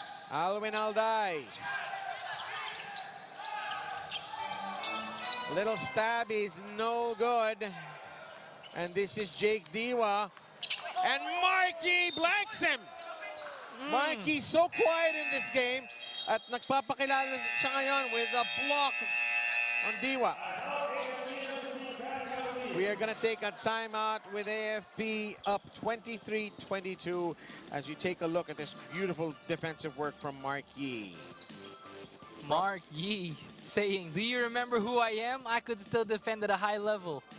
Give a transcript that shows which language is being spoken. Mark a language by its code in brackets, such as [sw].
[en] Alwin Alday. Little stab is no good. And this is Jake Diwa. And Markey blanks him. Markey so quiet in this game. [tl] At nagpapakilala siya ngayon [en] with a block on [tl] Diwa. [en] We are going to take a timeout with AFP up 23-22 as you take a look at this beautiful defensive work from Mark Yee. Mark Yee saying, "Do you remember who I am? I could still defend at a high level."